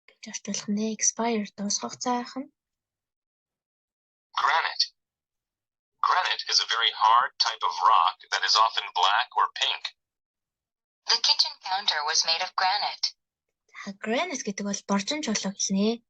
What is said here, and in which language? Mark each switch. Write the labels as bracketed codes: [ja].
[en] орчуулах нэ expire дуусгах цаах нь Granite. Granite is a very hard type of rock that is often black or pink. The kitchen counter was made of granite. [mn] Granite гэдэг бол боржин чулуу хэлнэ.